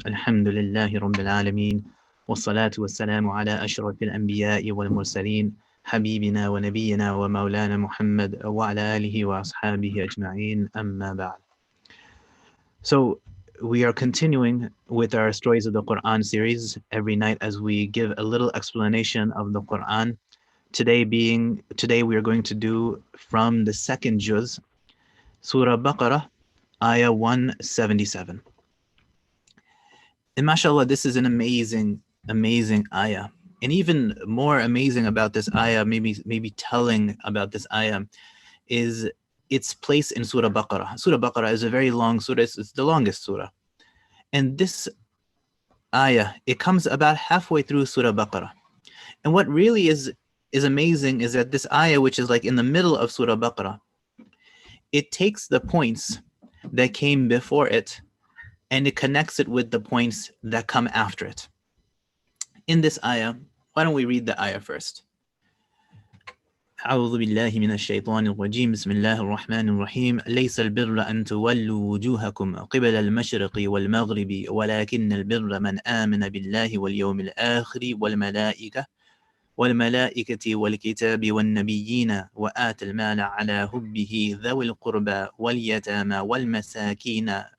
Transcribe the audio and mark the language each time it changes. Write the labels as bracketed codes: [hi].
[ar] الحمد لله رب العالمين، والصلاة والسلام على أشرف الأنبياء والمرسلين، حبيبنا ونبينا ومولانا محمد وعلى آله وأصحابه أجمعين. أما بعد. [en] So we are continuing with our Stories of the Quran series every night as we give a little explanation of the Quran. Today we are going to do from the second juz, Surah Baqarah, Ayah 177. And mashallah, this is an amazing ayah. And even more amazing about this ayah, maybe telling about this ayah, is its place in Surah Baqarah. Surah Baqarah is a very long surah. It's the longest surah. And this ayah, it comes about halfway through Surah Baqarah. And what really is amazing is that this ayah, which is like in the middle of Surah Baqarah, it takes the points that came before it and it connects it with the points that come after it. In this ayah, why don't we read the ayah first? [ar] أعوذ بالله من الشيطان الرجيم بسم الله الرحمن الرحيم ليس البر أن تولوا وجوهكم قبل المشرق والمغرب ولكن البر من آمن بالله واليوم الآخر والملائكة والكتاب والنبيين وآتى المال على حبه ذوي القربى واليتامى والمساكين